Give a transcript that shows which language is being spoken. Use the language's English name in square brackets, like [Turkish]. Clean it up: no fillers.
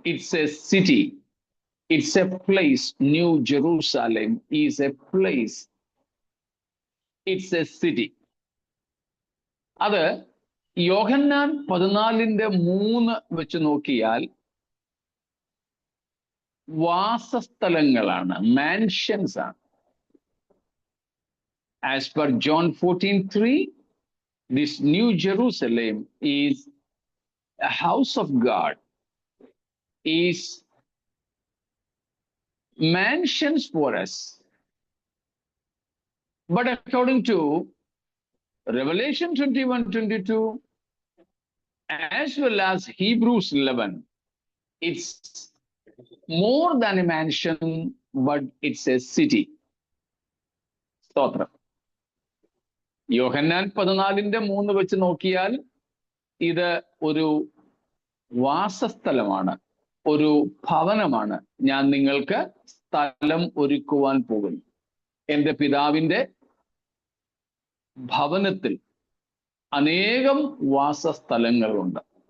[English] It's a city, it's a place. New Jerusalem is a place, it's a city. [Malayalam] അത് യോഹന്നാൻ 14:3 വെച്ച് നോക്കിയാൽ വാസസ്ഥലങ്ങളാണ്, mansions ആണ്. [English] As per John 14:3, this New Jerusalem is a house of God, is mansions for us. But according to Revelation 21:22, as well as Hebrews 11, it's more than a mansion, but it's a city. [Malayalam] സ്തോത്രം. യോഹന്നാൻ 14:3 വെച്ച് നോക്കിയാൽ ഇത് ഒരു വാസസ്ഥലമാണ്, ഒരു ഭവനമാണ്. ഞാൻ നിങ്ങൾക്ക് സ്ഥലം ഒരുക്കുവാൻ പോകുന്നു. എൻ്റെ പിതാവിൻ്റെ ഭവനത്തിൽ അനേകം വാസസ്ഥലങ്ങളുണ്ട്.